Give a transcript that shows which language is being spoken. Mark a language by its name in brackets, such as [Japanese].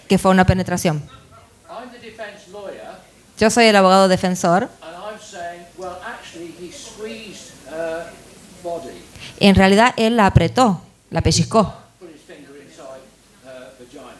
[Spanish] que fue una penetración. [English] I'm the defense lawyer, [Spanish] Yo soy el abogado defensor. [English] and I'm saying, well, actually, he squeezed her body, [Spanish] En realidad él la apretó, la pellizcó. [English] put his finger inside her vagina.